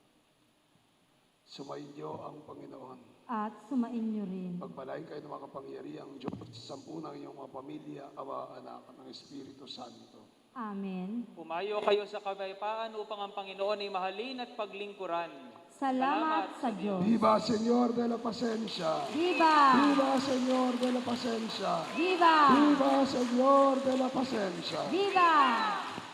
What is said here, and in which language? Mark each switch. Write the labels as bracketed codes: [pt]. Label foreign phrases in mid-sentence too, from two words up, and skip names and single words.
[tl] Sumainyo ang Panginoon. At sumain niyo rin. Pagpalain kayo ng mga kapangyarihang Diyos, sampu ng iyong mga pamilya, Ama, Anak, at ng Espiritu Santo. Amen. Pumayo kayo sa kapayapaan upang ang Panginoon ay mahalin at paglingkuran. Salamat sa Diyos. [es] Viva Señor de la Paciencia! Viva! Viva Señor de la Paciencia! Viva! Viva Señor de la Paciencia! Viva!